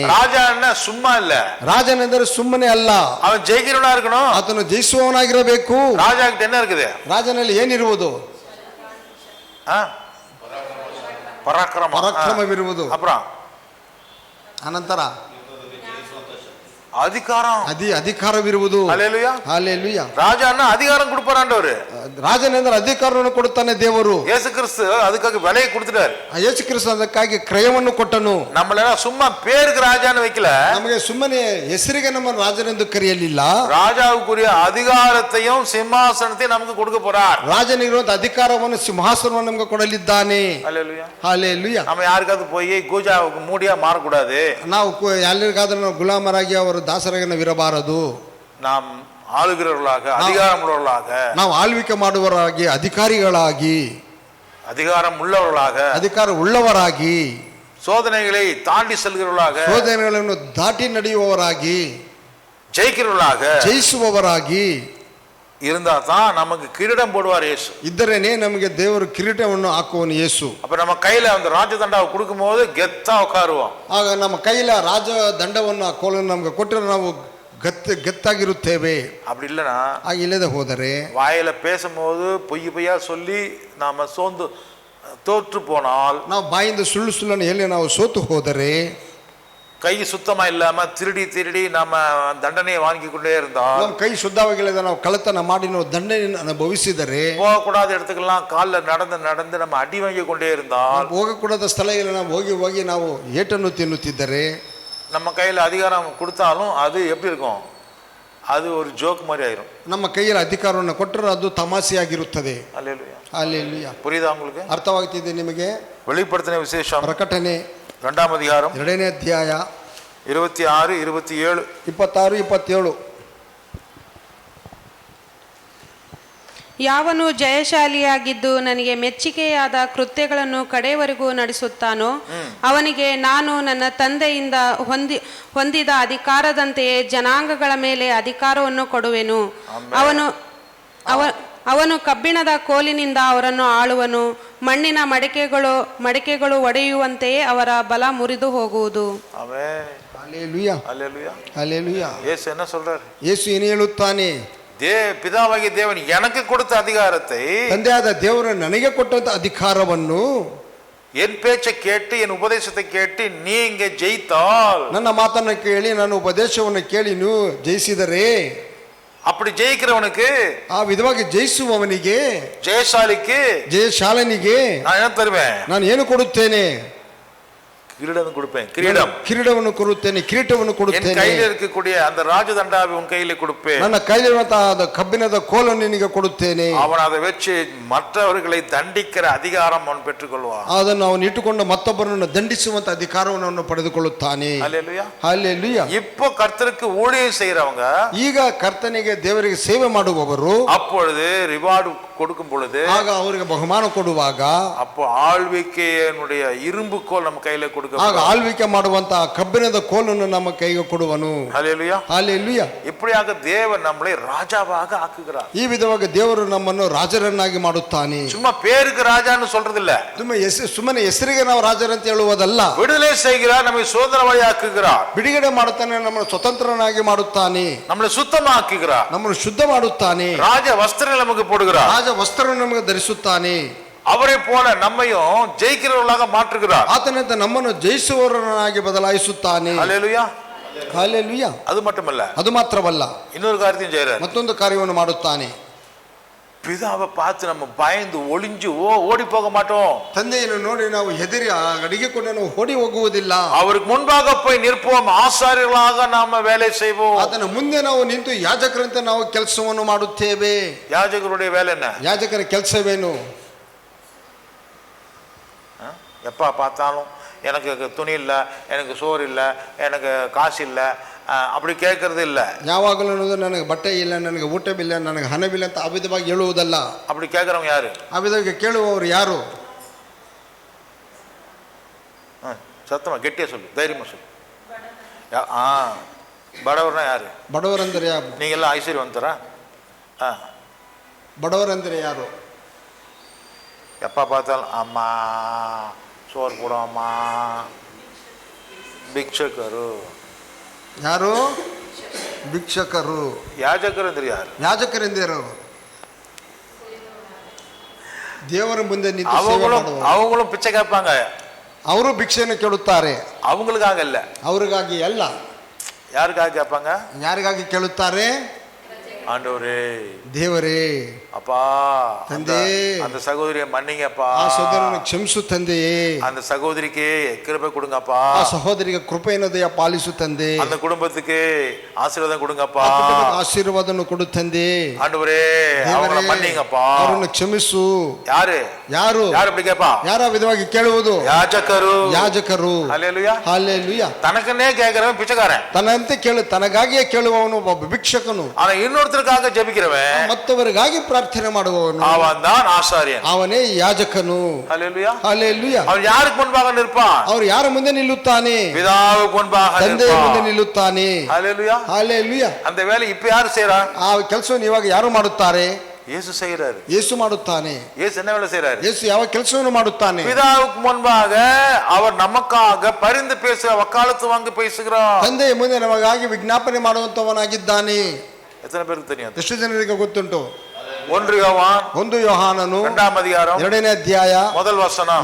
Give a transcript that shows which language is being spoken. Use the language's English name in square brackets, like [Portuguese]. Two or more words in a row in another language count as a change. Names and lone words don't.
[Tamil] ராஜா என்ன சும்மா இல்ல, [Kannada] ರಾಜನೆಂದರೆ ಸುಮ್ಮನೆ ಅಲ್ಲ, [Tamil] அவன் ஜெயிக்கிறவனா இருக்கணும். [Kannada] ಆತನು ಜಯಿಸುವವನಾಗಿರಬೇಕು. [Tamil] ராஜா கிட்ட என்ன இருக்குது? [Kannada] ರಾಜನಲ್ಲಿ ಏನಿರುವುದು? ಪರಾಕ್ರಮವಿರುವುದು. [Tamil] அப்புறம் [Kannada] ಅನಂತರ [Tamil] அதிகாரம், [Kannada] ಅಧಿಕಾರವಿರುವುದು. [Tamil] அல்லேலூயா. [Kannada] ಹಾಲೆಲೂಯಾ. [Tamil] ராஜான்னா அதிகாரம் கொடுப்பாராண்டவர். [Kannada] ರಾಜನೆಂದರೆ ಅಧಿಕಾರವನ್ನು ಕೊಡುತ್ತಾನೆ ದೇವರು. [Tamil] இயேசு கிறிஸ்து அதுக்காக விலையை கொடுத்துட்டாரு. [Kannada] ಯೇಸು ಕ್ರಿಸ್ತ ಅದಕ್ಕಾಗಿ ಕ್ರಯವನ್ನು ಕೊಟ್ಟನು. [Tamil] நம்மள சும்மா பேருக்கு ராஜான்னு வைக்கல, [Kannada] ನಮಗೆ ಸುಮ್ಮನೆ ಹೆಸರಿಗೆ ನಮ್ಮ ರಾಜನೆಂದು ಕರೆಯಲಿಲ್ಲ. [Tamil] ராஜாவுக்குரிய அதிகாரத்தையும் சிம்மாசனத்தையும் நமக்கு கொடுக்க போறார். [Kannada] ರಾಜನಿಗಿರುವಂತ ಅಧಿಕಾರವನ್ನು ಸಿಂಹಾಸನವನ್ನು ನಮಗೆ ಕೊಡಲಿದ್ದಾನೆ. [Tamil] அல்லேலூயா. [Kannada] ಹಾಲೆಲೂಯಾ. [Tamil] நம்ம யாருக்காவது போய் கூஜாவுக்கு மூடியா மாறக்கூடாது. [Kannada] ನಾವು ಯಾರಿಗಾದ್ರೂ ನಾವು ಗುಲಾಮರಾಗಿ ಅವರು ದಾಸರಾಗಿ ನಾವು ಇರಬಾರದು. [Tamil] நாம் ஆளுகிறவர்களாக, அதிகாரம் உள்ளவர்களாக, [Kannada] ನಾವು ಆಳ್ವಿಕೆ ಮಾಡುವವರಾಗಿ, ಅಧಿಕಾರಿಗಳಾಗಿ, [Tamil] அதிகாரம் உள்ளவர்களாக, [Kannada] ಅಧಿಕಾರ ಉಳ್ಳವರಾಗಿ, [Tamil] சோதனைகளை தாண்டி செல்கிறவர்களாக, [Kannada] ಶೋಧನೆಗಳನ್ನು ದಾಟಿ ನಡೆಯುವವರಾಗಿ, [Tamil] ஜெயிக்கிறவர்களாக, [Kannada] ಜಯಿಸುವವರಾಗಿ [Tamil] இருந்தா தான் நமக்கு கிரீடம் போடுவார் இயேசு. [Kannada] ಇದ್ದರೇನೆ ನಮಗೆ ದೇವರು ಕಿರೀಟವನ್ನು ಹಾಕುವನು ಯೇಸು. [Tamil] அப்ப நம்ம கையில அந்த ராஜதண்டாவை கொடுக்கும் போது கெத்தா உட்காருவோம். [Kannada] ಆಗ ನಮ್ಮ ಕೈಲ ರಾಜ ದಂಡವನ್ನು ಆ ಕೋಲನ್ನು ನಮಗೆ ಕೊಟ್ಟರೆ ನಾವು ಗತ್ತಾಗಿರುತ್ತೇವೆ. [Tamil] அப்படி இல்லைன்னா, [Kannada] ಆಗ ಇಲ್ಲದೆ ಹೋದರೆ, [Tamil] வாயில பேசும்போது பொய்யா சொல்லி நாம தோற்று போனால், [Kannada] ನಾವು ಬಾಯಿಂದ ಸುಳ್ಳು ಸುಳ್ಳನ್ನು ಹೇಳಿ ನಾವು ಸೋತು ಹೋದರೆ, [Tamil] கை சுத்தமா இல்லாம திருடி நம்ம தண்டனையை வாங்கி கொண்டே இருந்தால், [Kannada] ನಮ್ಮ ಕೈ ಶುದ್ಧವಾಗಿಲ್ಲದೆ ನಾವು ಕಳ್ಳತನ ಮಾಡಿ ನಾವು ದಂಡನೆಯನ್ನು ಅನುಭವಿಸಿದರೆ, [Tamil] போகக்கூடாத இடத்துக்கெல்லாம் காலில் நடந்து நம்ம அடி வாங்கி கொண்டே இருந்தால், [Kannada] ಹೋಗக்கூಡದ ಸ್ಥಳಗಳಲ್ಲಿ ನಾವು ಹೋಗಿ ನಾವು ಏಟನ್ನು ತಿನ್ನುತ್ತಿದ್ದರೆ, [Tamil] நம்ம கையில் அதிகாரம் கொடுத்தாலும் அது எப்படி இருக்கும்? அது ஒரு ஜோக் மாதிரி ஆயிரும். [Kannada] ನಮ್ಮ ಕೈಯಲ್ಲಿ ಅಧಿಕಾರವನ್ನು ಕೊಟ್ಟರೆ ಅದು ತಮಾಷೆಯಾಗಿರುತ್ತದೆ. [Tamil] அல்லேலூயா. [Kannada] ಹಲ್ಲೆಲೂಯಾ. [Tamil] புரியுதா உங்களுக்கு? [Kannada] ಅರ್ಥವಾಗ್ತಿದೆ ನಿಮಗೆ? [Tamil] வெளிப்படுத்தின விசேஷம் [Kannada] ಪ್ರಕಟಣೆ [Tamil] 2ஆம் அதிகாரம் [Kannada] 2ನೇ ಅಧ್ಯಾಯ [Tamil] 26, 27. [Kannada] 26, 27. ಯಾವನು ಜಯಶಾಲಿಯಾಗಿದ್ದು ನನಗೆ ಮೆಚ್ಚಿಕೆಯಾದ ಕೃತ್ಯಗಳನ್ನು ಕಡೆಯವರೆಗೂ ನಡೆಸುತ್ತಾನೋ ಅವನಿಗೆ ನಾನು ನನ್ನ ತಂದೆಯಿಂದ ಹೊಂದಿದ ಅಧಿಕಾರದಂತೆಯೇ ಜನಾಂಗಗಳ ಮೇಲೆ ಅಧಿಕಾರವನ್ನು ಕೊಡುವೆನು. ಅವನು ಕಬ್ಬಿಣದ ಕೋಲಿನಿಂದ ಅವರನ್ನು ಆಳುವನು. ಮಣ್ಣಿನ ಮಡಿಕೆಗಳು ಒಡೆಯುವಂತೆಯೇ ಅವರ ಬಲ ಮುರಿದು ಹೋಗುವುದು. ಹಲ್ಲೆಲೂಯಾ. [Tamil] அல்லேலூயா. [Kannada] ಹಲ್ಲೆಲೂಯಾ. [Tamil] இயேசு என்ன சொல்றாரு? [Kannada] ಯೇಸು ಏನು ಹೇಳುತ್ತಾನೆ? [Tamil] பிதாவாகிய தேவன் எனக்கு கொடுத்த அதிகாரத்தை, [Kannada] ತಂದೆಯಾದ ದೇವರು ನನಗೆ ಕೊಟ್ಟಂತ ಅಧಿಕಾರವನ್ನು, [Tamil] என் பேச்சை கேட்டு என் உபதேசத்தை கேட்டு நீ இங்கே ஜெயித்தால், [Kannada] ನನ್ನ ಮಾತನ್ನು ಕೇಳಿ ನನ್ನ ಉಪದೇಶವನ್ನು ಕೇಳಿ ನೀವು ಜಯಿಸಿದರೆ, [Tamil] அப்படி ஜெயிக்கிறவனுக்கு, [Kannada] ಆ ವಿಧವಾಗಿ ಜಯಿಸುವವನಿಗೆ, ಜಯಶಾಲನಿಗೆ [Tamil] நான் என்ன தருவேன்? [Kannada] ನಾನು ಏನು ಕೊಡುತ್ತೇನೆ? [Tamil] கிரீடம் கொடுப்பேன். [Kannada] ಕಿರೀಟವನ್ನು ಕೊಡುತ್ತೇನೆ, ಕಿರೀಟವನ್ನು ಕೊಡುತ್ತೇನೆ. [Tamil] கையில் இருக்கக்கூடிய அந்த ராஜதண்டாவை உன் கையில கொடுப்பேன். [Kannada] ನನ್ನ ಕೈಲಿರುವಂತಹ ಕಬ್ಬಿಣದ ಕೋಲನ್ನು ನಿನಗೆ ಕೊಡುತ್ತೇನೆ. [Tamil] அவன் அதை வச்சு மற்றவர்களை தண்டிக்கிற அதிகாரம் அவன் பெற்றுக்கொள்வான். [Kannada] ಅದನ್ನು ಅವನು ಇಟ್ಟುಕೊಂಡು ಮತ್ತೊಬ್ಬರನ್ನು ದಂಡಿಸುವಂತ ಅಧಿಕಾರವನ್ನು ಅವನು ಪಡೆದುಕೊಳ್ಳುತ್ತಾನೆ. [Tamil] அல்லேலூயா. [Kannada] ಹಲ್ಲೆಲೂಯಾ. [Tamil] இப்போ கர்த்தருக்கு ஊழியம் செய்யறவங்க, [Kannada] ಈಗ ಕರ್ತನಿಗೆ ದೇವರಿಗೆ ಸೇವೆ ಮಾಡುವವರು, [Tamil] அப்பொழுது ரிவார்டு கொடுக்கும் பொழுது, [Kannada] ಆಗ ಅವರಿಗೆ ಬಹುಮಾನ ಕೊಡುವಾಗ, [Tamil] அப்போ ஆழ்விக்கையினுடைய இரும்பு கோல் நம்ம கையில கொடுக்க, [Kannada] ಆಗ ಆಳ್ವಿಕೆ ಮಾಡುವಂತಹ ಕಬ್ಬಿಣದ ಕೋಲನ್ನು ನಮ್ಮ ಕೈಗೆ ಕೊಡುವನು. [Tamil] ஹல்லேலூயா. [Kannada] ಹಲ್ಲೆಲೂಯಾ. [Tamil] இப்படியாக தேவன் நம்மளை ராஜாவாக ஆக்குகிறார். [Kannada] ಈ ವಿಧವಾಗಿ ದೇವರು ನಮ್ಮನ್ನು ರಾಜರನ್ನಾಗಿ ಮಾಡುತ್ತಾನೆ. [Tamil] சும்மா பேருக்கு ராஜான்னு சொல்றது இல்ல, [Kannada] ಸುಮ್ಮನೆ ಹೆಸರಿಗೆ ನಾವು ರಾಜರಂತ ಹೇಳುವುದಲ್ಲ. [Tamil] விடுதலை செய்கிறார், நம்மை சுதந்திரவாளி ஆக்குகிறார். [Kannada] ಬಿಡುಗಡೆ ಮಾಡುತ್ತಾನೆ, ನಮ್ಮನ್ನು ಸ್ವತಂತ್ರನಾಗಿ ಮಾಡುತ್ತಾನೆ, [Tamil] நம்மளை சுத்தமாக்குகிறார், [Kannada] ನಮ್ಮನ್ನು ಶುದ್ಧ ಮಾಡುತ್ತಾನೆ, [Tamil] ராஜ வஸ்திரம் நமக்கு போடுகிறார், [Kannada] ರಾಜ ವಸ್ತ್ರವನ್ನು ನಮಗೆ ಧರಿಸುತ್ತಾನೆ. [Tamil] அவரை போல நம்மையும் ஜெயிக்கிறவர்களாக மாற்றுகிறார். [Kannada] ಆತನಂತೆ ನಮ್ಮನ್ನು ಜಯಿಸುವವರನ್ನಾಗಿ ಬದಲಾಯಿಸುತ್ತಾನೆ. [Tamil] ஹல்லேலூயா. [Kannada] ಹಲ್ಲೆಲೂಯಾ. [Tamil] அது மட்டுமல்ல, [Kannada] ಅದು ಮಾತ್ರವಲ್ಲ, [Tamil] இன்னொரு காரியத்தையும் செய்றார். [Kannada] ಮತ್ತೊಂದು ಕಾರ್ಯವನ್ನು ಮಾಡುತ್ತಾನೆ. [Tamil] பிதாவை பார்த்து நம்ம பயந்து ஒளிஞ்சு ஓடி போக மாட்டோம். [Kannada] ತಂದೆಯನ್ನು ನೋಡಿ ನಾವು ಹೆದರಿ ಅಡಗಿಕೊಂಡು ನಾವು ಓಡಿ ಹೋಗುವುದಿಲ್ಲ. [Tamil] அவருக்கு முன்பாக போய் நிற்போம், ஆசாரியர்களாக நாம வேலை செய்வோம். [Kannada] ಆತನ ಮುಂದೆ ನಾವು ನಿಂತು ಯಾಜಕರಂತೆ ನಾವು ಕೆಲಸವನ್ನು ಮಾಡುತ್ತೇವೆ. [Tamil] யாஜகருடைய வேலை என்ன? [Kannada] ಯಾಜಕರ ಕೆಲಸವೇನು? [Tamil] எப்போ பார்த்தாலும் எனக்கு துணி இல்லை, எனக்கு சோறு இல்லை, எனக்கு காசு இல்லை, அப்படி கேட்கறது இல்லை. [Kannada] ಯಾವಾಗಲೂ ನನಗೆ ಬಟ್ಟೆ ಇಲ್ಲ, ನನಗೆ ಊಟವಿಲ್ಲ, ನನಗೆ ಹಣವಿಲ್ಲ ಅಂತ ಅವಿಧವಾಗಿ ಹೇಳುವುದಲ್ಲ. [Tamil] அப்படி கேட்குறவங்க யாரு? [Kannada] ಅವಿಧವಾಗಿ ಕೇಳುವವರು ಯಾರು? [Tamil] சத்தமா கெட்டியா சொல்லு, தைரியமா சொல்லு. [Kannada] ಬಡವರನ್ನ ಯಾರು? ಬಡವರಂದರೆ ಯಾರು? ನೀಗೆಲ್ಲ ಐಶ್ವರ್ಯವಂತರ. ಬಡವರಂದರೆ ಯಾರು? [Tamil] எப்போ பார்த்தாலும் ಅಮ್ಮ சோறு போடுவோம்மா, [Kannada] ಭಿಕ್ಷಕರು. ಯಾರು? ಭಿಕ್ಷಕರು. ಯಾಜಕರು ಅಂದ್ರೆ ಯಾರು? ಯಾಜಕರೆಂದರು ದೇವರ ಮುಂದೆ ನಿಂತು ಸೇವೆ ಮಾಡುವವರು. [Tamil] அவங்களும் பிச்சை கேட்பாங்க. [Kannada] ಅವರು ಭಿಕ್ಷೆಯನ್ನು ಕೇಳುತ್ತಾರೆ. [Tamil] அவங்களுக்காக இல்ல, [Kannada] ಅವರಿಗಾಗಿ ಅಲ್ಲ. [Tamil] யாருக்காக கேட்பாங்க? [Kannada] ಯಾರಿಗಾಗಿ ಕೇಳುತ್ತಾರೆ? [Tamil] ஆண்டவரே, [Kannada] ದೇವರೇ, [Tamil] அப்பா, [Kannada] ತಂದೆ, [Tamil] அந்த சகோதரியை மன்னிங்கப்பா, [Kannada] ಆ ಸಹೋದರನ ಕ್ಷಮಿಸು ತಂದೆಯೇ, [Tamil] அந்த சகோதரிக்கு கிருபை கொடுங்கப்பா, [Kannada] ಆ ಸಹೋದರಿಗೆ ಕೃಪೆಯನ್ನು ದಯ ಪಾಲಿಸು ತಂದೆ, [Tamil] அந்த குடும்பத்துக்கு ஆசீர்வாதம் கொடுங்கப்பா, [Kannada] ಆಶೀರ್ವಾದವನ್ನು ಕೊಡು ತಂದೆ. [Tamil] ஆண்டவரೇ, அவங்களை மன்னிங்கப்பா, [Kannada] ಅವರನ್ನು ಕ್ಷಮಿಸು. [Tamil] யாரு [Kannada] ಯಾರು [Tamil] யாரு அப்படி கேட்பா? [Kannada] ಯಾರ ವಿಧವಾಗಿ ಕೇಳುವುದು? ಯಾಜಕರು. ಯಾಜಕರು. ಹಲ್ಲೆಲೂಯಾ. ಹಲ್ಲೆಲೂಯಾ. [Tamil] ತನಕನ್ನೇ ಕೇಳ್கிறவன் பிச்சைக்காரன். [Kannada] ತನ್ನಂತೆ ಕೇಳು, ತನಗಾಗಿಯೇ ಕೇಳುವವನು ಒಬ್ಬ ಭಿಕ್ಷಕನು. [Tamil] ஆனா இன்னொருத்தருக்காக ஜெபிக்கிறவன், [Kannada] ಮತ್ತವರಿಗಾಗಿ ಪ್ರಾರ್ಥನೆ ಮಾಡುವವನು, [Tamil] அவன் தான் ஆசாரியன். [Kannada] ಅವನೇ ಯಾಜಕನು. [Tamil] ஹல்லேலூயா. [Kannada] ಹಲ್ಲೆಲೂಯಾ. [Tamil] அவன் ಯಾருக்கு முன்பாக நிற்பான்? [Kannada] ಅವರು ಯಾರ ಮುಂದೆ ನಿಲ್ಲುತ್ತಾನೆ? [Tamil] பிதாவுக்கு முன்பாக [Kannada] ತಂದೆಯ ಮುಂದೆ [Tamil] நிற்பான். [Kannada] ನಿಲ್ಲುತ್ತಾನೆ. [Tamil] ஹல்லேலூயா. [Kannada] ಹಲ್ಲೆಲೂಯಾ. [Tamil] அந்த வேலை இப்ப யாரு செய்றா? [Kannada] ಆ ಕೆಲಸವನ್ನು ಇವಾಗ ಯಾರು ಮಾಡುತ್ತಾರೆ? [Tamil] இயேசு செய்யறாரு. [Kannada] ಯೇಸು ಮಾಡುತ್ತಾನೆ. [Tamil] இயேசு என்ன வேலை செய்யறாரு? [Kannada] ಯೇಸು ಯಾವ ಕೆಲಸವನ್ನು ಮಾಡುತ್ತಾನೆ? [Tamil] பிதாவுக்கு முன்பாக அவர் நமக்காக பரிந்து பேசுகிற, வக்காலத்து வாங்கி பேசுகிறார். [Kannada] ತಂದೆಯ ಮುಂದೆ ನಮಗಾಗಿ ವಿಜ್ಞಾಪನೆ ಮಾಡುವಂತವನಾಗಿದ್ದಾನೆ. [Tamil] எத்தனை பேருக்கு தெரியும்? [Kannada] ಎಷ್ಟು ಜನರಿಗೆ ಗೊತ್ತುಂಟು? [Tamil] 1 யோவான் [Kannada] 1 ಯೋಹಾನನು [Tamil] 2ಾம் அதிகாரம் [Kannada] 2ನೇ ಅಧ್ಯಾಯ [Tamil] முதல் வசனம்.